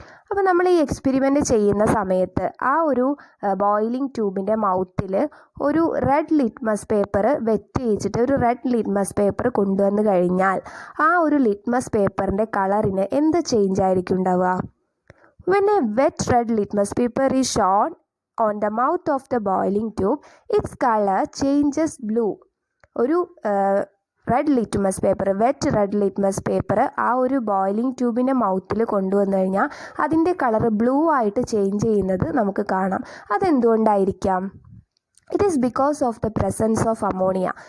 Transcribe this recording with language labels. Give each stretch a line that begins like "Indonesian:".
Malayalam: അപ്പോൾ നമ്മൾ ഈ എക്സ്പെരിമെൻ്റ് ചെയ്യുന്ന സമയത്ത് ആ ഒരു ബോയിലിംഗ് ട്യൂബിൻ്റെ മൗത്തിൽ ഒരു റെഡ് ലിറ്റ്മസ് പേപ്പർ വെറ്റ് ചെയ്യിച്ചിട്ട് ഒരു റെഡ് ലിറ്റ്മസ് പേപ്പർ കൊണ്ടുവന്ന് കഴിഞ്ഞാൽ ആ ഒരു ലിറ്റ്മസ് പേപ്പറിൻ്റെ കളറിന് എന്ത് ചേഞ്ച് ആയിരിക്കും ഉണ്ടാവുക?
English: When a wet red litmus paper is shown on the mouth of the boiling tube, its color changes blue.
Malayalam: ഒരു red litmus paper, wet red litmus paper ആ ഒരു ബോയിലിംഗ് ട്യൂബിൻ്റെ മൗത്തിൽ കൊണ്ടുവന്നു കഴിഞ്ഞാൽ അതിൻ്റെ കളർ ബ്ലൂ ആയിട്ട് ചേഞ്ച് ചെയ്യുന്നത് നമുക്ക് കാണാം. അതെന്തുകൊണ്ടായിരിക്കാം?
English: It is because of the presence of ammonia.